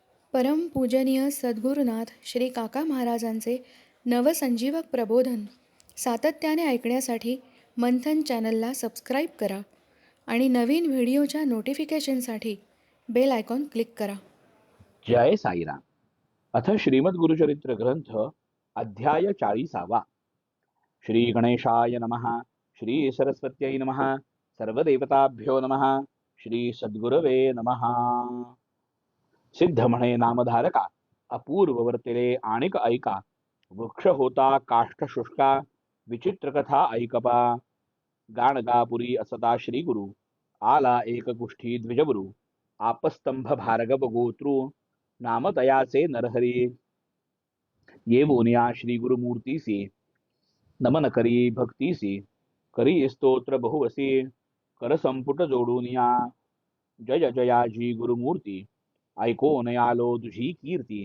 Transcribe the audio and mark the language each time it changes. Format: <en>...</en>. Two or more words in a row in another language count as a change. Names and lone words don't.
<mr>परमपूजनीय सद्गुरुनाथ श्री काका महाराजांचे नवसंजीवक प्रबोधन सातत्याने ऐकण्यासाठी मंथन चॅनलला सबस्क्राईब करा आणि नवीन व्हिडिओच्या नोटिफिकेशनसाठी बेल आयकॉन क्लिक करा. जय साईराम.</mr> <sa>अथ श्रीमद गुरुचरित्र ग्रंथ अध्याय 40. श्री गणेशाय नमः. श्री सरस्वत्यै नमः. सर्वदेवताभ्यो नमः. श्री सद्गुरवे नमः.</sa> <mr>सिद्ध म्हणे नामधारका, अपूर्व वर्तिले आणिक ऐका. वृक्ष होता काष्ठ शुष्का, विचित्र कथा ऐकपा. गाणगापुरी असता श्री गुरु, आला एक कुष्ठी द्विजबुरु. आपस्तंभ भार्गव गोत्रु, नाम तयाचे नरहरी. येवून या श्री गुरुमूर्तीसी, नमन करी भक्तीसी. करी स्तोत्र बहुवसी, कर संपुट जोडून या. जय जयाजी गुरुमूर्ती, ऐकोन आलो तुझी कीर्ती.</mr>